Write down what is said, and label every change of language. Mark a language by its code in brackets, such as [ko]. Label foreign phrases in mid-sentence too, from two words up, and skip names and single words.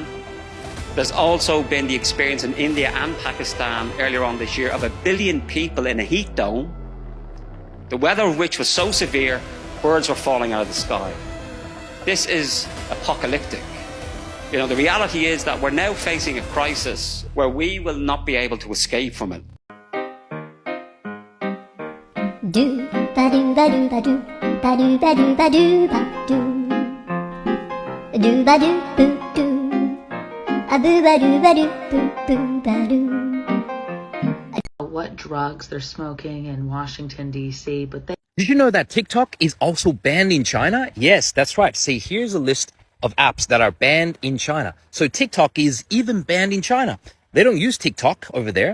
[en] There's also been the experience in India and Pakistan earlier on this year of 1 billion people in a heat dome, the weather of which was so severe, birds were falling out of the sky. This is apocalyptic. You know, the reality is that we're now facing a crisis where we will not be able to escape from it. Do ba do ba do ba do. ba doo ba doo ba doo ba doo. A doo ba doo boo doo. A boo ba doo ba doo boo boo ba doo. What drugs they're smoking in Washington, D.C., but they... Did you know that TikTok is also banned in China? Yes, that's right. See, here's a list of apps that are banned in China. So TikTok is even banned in China. They don't use TikTok over there.